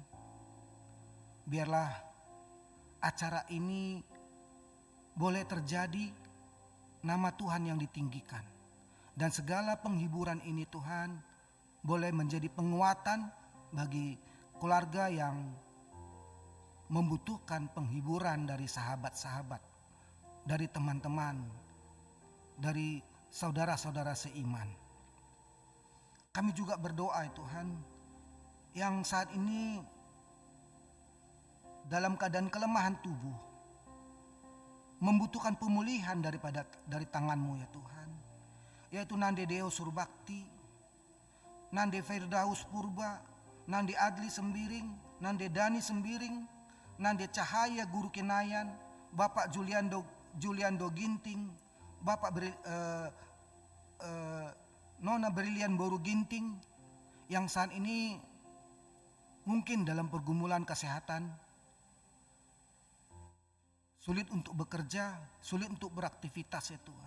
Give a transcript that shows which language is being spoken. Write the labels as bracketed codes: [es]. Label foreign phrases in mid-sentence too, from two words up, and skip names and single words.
[id] Biarlah acara ini boleh terjadi, nama Tuhan yang ditinggikan, dan segala penghiburan ini Tuhan boleh menjadi penguatan bagi keluarga yang membutuhkan penghiburan dari sahabat-sahabat, dari teman-teman, dari saudara-saudara seiman. Kami juga berdoa Tuhan, yang saat ini dalam keadaan kelemahan tubuh, membutuhkan pemulihan dari tangan-Mu ya Tuhan, yaitu Nande Deo Surbakti, Nande Firdaus Purba, Nande Adli Sembiring, Nande Dani Sembiring, Nande Cahaya Guru Kenayan, Bapak Juliando Ginting, Bapak Nona Brilian Boru Ginting, yang saat ini mungkin dalam pergumulan kesehatan, sulit untuk bekerja, sulit untuk beraktivitas ya Tuhan.